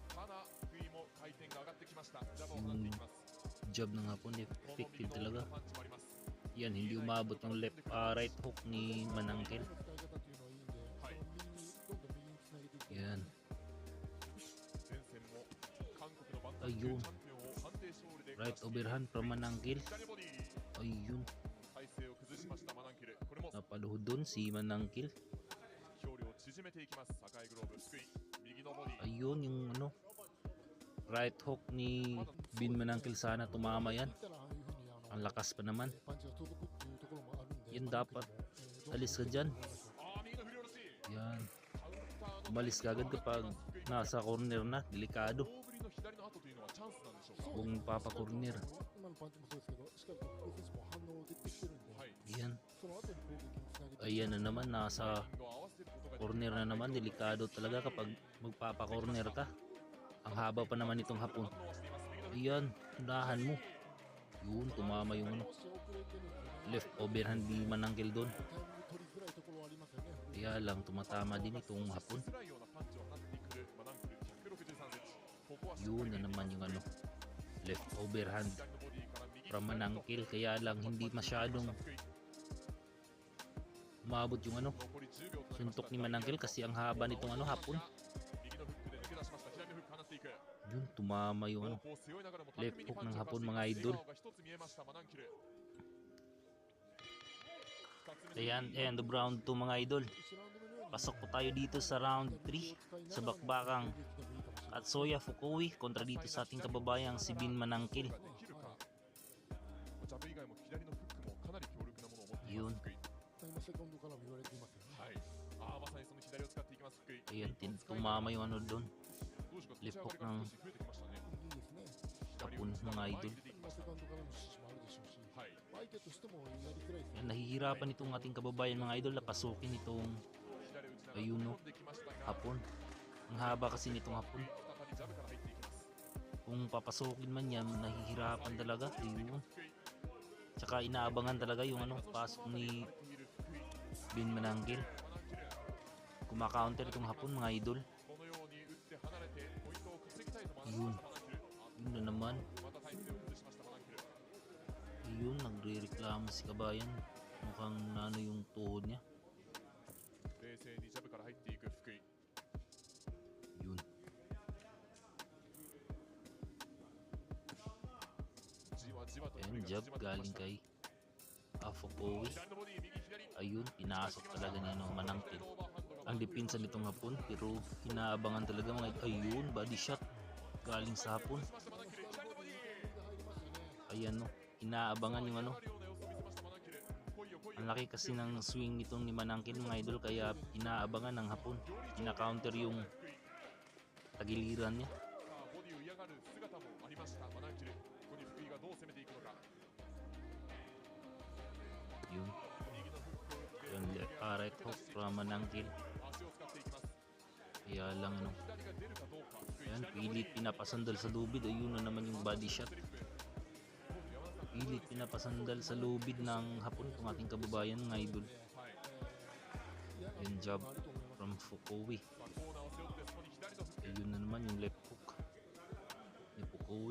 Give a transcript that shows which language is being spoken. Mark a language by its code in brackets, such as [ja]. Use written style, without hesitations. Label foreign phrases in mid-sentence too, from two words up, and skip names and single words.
[tl] Yung jab ng Hapon effective talaga. Yan, hindi umabot ng [en] right hook [tl] ni Manangkil. Yan. Ayun, [en] right overhand from Manangkil. [tl] Ayun, napaluhod dun si Manangkil. Ayun, yung [en] right hook [tl] ni Bin Manangkil, sana tumama yan. Ang lakas pa naman. Yan, dapat alis ka dyan. Yan, umalis kagad kapag nasa corner na, delikado [ja] 大振りの左の後というのはチャンスなんでしょうか。 [tl] kung papakorner. [ja] 今のパンチもそうですけど、しっかりとプロ選手も反応できてきてるんで、はい、 [tl] Ayan, [ja] その後に攻撃につなげて [tl] ayan na naman, nasa [ja] タイミングを合わせることができ [tl] corner na naman, delikado talaga kapag magpapakorner ka. Ang haba pa naman itong hapon. [ja] 反応はしています。右の [tl] Ayan, unahan mo. Yun, tumama yung ano, [ja] 少し遅れてるんですよね。 [en] left overhand [tl] ni Manangkil doon. [ja] タイミング取りづらいところはありますよね。 [tl] Kaya lang, tumatama din itong hapon. [ja] しづらいようなパンチを放ってくるマナンクル163センチ。ここはしっか [tl] Yun [ja] り [tl] na naman yung ano, [en] left overhand [ja] 左のボディから右 [en] from Manangkil. [tl] Kaya lang, hindi masyadong [ja] 福井 [tl] umabot yung ano, [ja] 残り10秒となりました [tl] suntok ni Manangkil kasi ang haba nitong ano, hapon. [ja] 右のフックで抜け出しました。左のフック放っていく。 [tl] Yun, tumama yung ano, [ja] ロープを背負いながらも [en] left [ja] 巧みに [en] hook [ja] パンチ [tl] ng [ja] を [tl] hapon [ja] かわ [tl] mga [ja] してい [tl] idol. [ja] ます。笑顔が一つ見えましたマナンキル。 [tl] Ayan, [en] end of round 2 [tl] mga idol. Pasok po tayo dito sa round 3 sa bakbakang Katsuya Fukui kontra dito sa ating kababayang si Bin Manangkil. [ja] できるか。ジャブ以外も左のフックもかなり強力なものを持っています。福井。今セコンドからも言われていますよね。はい。ああまさにその左を使っていきます福井。 [tl] Ayan, tumama yung ano doon, [ja] どうでしょうか。 [en] left [ja] 立ち [en] hook [ja] 上がり [tl] ng [ja] が少し増えてきましたね。いいですね。 [tl] hapon mga idol. [ja] 今セコンドからの指示もあるでしょうし、はい。相手としてもやりづらいですね。 [tl] Ayan, nahihirapan itong ating kababayan mga idol na pasukin itong [ja] 左打ちながら [tl] ayun no, [ja] 飛んできましたが、 [tl] hapon. Ang haba kasi nitong hapon. [ja] 再びジャブから入っていきます。 [tl] Kung papasukin man yan, nahihirapan talaga. Ayun. [ja] 福井。 [tl] Tsaka inaabangan talaga yung ano, pasok ni [ja] 晴れている福井。 [tl] Bin Manangkil. [ja] マナンキル。 [tl] Kumakaunter itong hapon mga idol. [ja] このように打って離れてポイントを稼ぎたいとマナンキル。 [tl] Yun na naman. [ja] また体勢を崩しましたマナンキル。 [tl] Ayun, nagre-reklamo si kabayan. Mukhang nano yung tuhod niya. [ja] 冷静にジャブから入っていく福井。 [tl] Yun. [ja] じわじわと [tl] Ayan, jab galing kay Fukui. [ja] 左のボディ右左。 [tl] Ayun, pinasok talaga niya ng Manangkil. Ang depensa nitong hapon, pero hinaabangan talaga mga ayun, [en] body shot [tl] galing sa hapon. Ayan no, inaabangan yung ano. Ang laki kasi ng swing nitong ni Manangkil mga idol, kaya inaabangan ng hapon. Ina-counter yung tagiliran niya. [ja] ボディを嫌がる姿もありましたマナンキル。ここに福井がどう攻めていくのか。 [tl] Yun, [ja] 右のフックを打って [tl] yun, [en] right hook from Manangkil. [ja] 足を使っていきます。 [tl] Kaya lang ano, [ja] 左が出るかどうか。福井 [tl] ayan, [ja] 左のボディ [tl] pilit pinapasandal sa lubid. Ayun na naman yung [en] body shot. [ja] トリップ。山田さん [tl] Pilit pinapasandal sa lubid ng hapon itong ating kababayan mga idol. [ja] はい。 [en] Yung jab from Fukui. [ja] さあコーナーを背負ってそこに左のフック。 [tl] Ayun na naman yung [en] left hook [tl] ni Fukui.